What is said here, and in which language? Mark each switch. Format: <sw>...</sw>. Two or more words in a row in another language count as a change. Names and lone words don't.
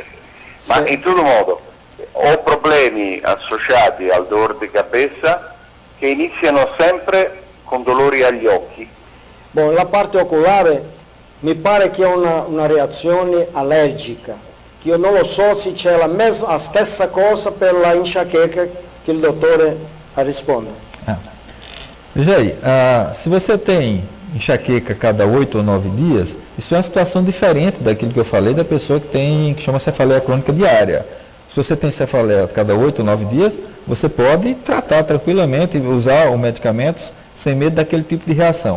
<it>Ma in tutto modo ho problemi associati al dolore di cabeza che iniziano sempre con dolori agli occhi. Bom, la parte oculare mi pare che è una reazione allergica, che io non lo so se c'è la stessa cosa per la enxaqueca che il dottore risponde.</it> <pt>Veja aí, se você tem enxaqueca a cada 8 ou 9 dias, isso é uma situação diferente daquilo que eu falei da pessoa que chama cefaleia crônica diária. Se você tem cefaleia a cada 8 ou 9 dias, você pode tratar tranquilamente, usar os medicamentos sem medo daquele tipo de reação.</pt>